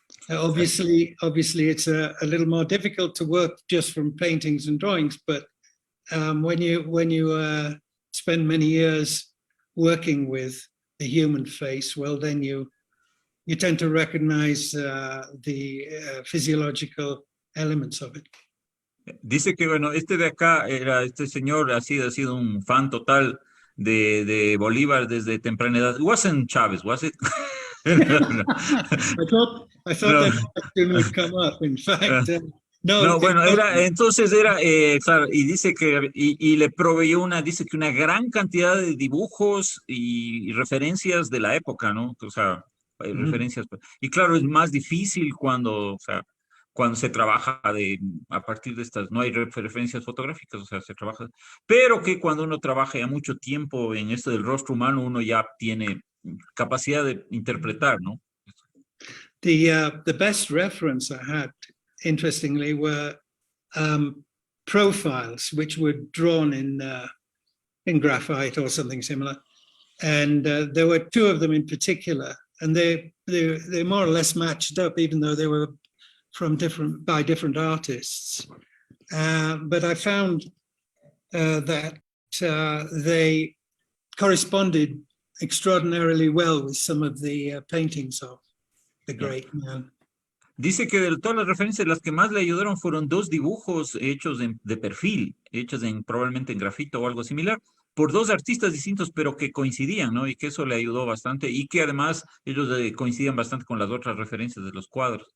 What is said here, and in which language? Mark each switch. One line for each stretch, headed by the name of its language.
English: Obviously, it's a little more difficult to work just from paintings and drawings, but when you spend many years working with the human face, well, then you tend to recognize the physiological elements of it.
Spanish: Dice que, bueno, este de acá, este señor ha sido un fan total de Bolívar desde temprana edad.
English: It wasn't Chávez, was it? I thought No. that question would come up. In fact, no.
Spanish: No, bueno, entonces era, claro, y dice que, y le proveyó dice que una gran cantidad de dibujos y referencias de la época, ¿no? O sea, referencias. Y claro, es más difícil cuando, o sea, cuando se trabaja a partir de estas, no hay referencias fotográficas, o sea, se trabaja, pero que cuando uno trabaja ya mucho tiempo en esto del rostro humano, uno ya tiene capacidad de interpretar, ¿no?
English: The best reference I had, interestingly, were profiles which were drawn in graphite or something similar, and there were two of them in particular, and they more or less matched up, even though they were by different artists. But I found that they corresponded extraordinarily well with some of the paintings of the great man.
Spanish: Dice que de todas las referencias, las que más le ayudaron fueron dos dibujos hechos de perfil, hechos probablemente en grafito o algo similar, por dos artistas distintos, pero que coincidían, ¿no? Y que eso le ayudó bastante, y que además ellos coincidían bastante con las otras referencias de los cuadros.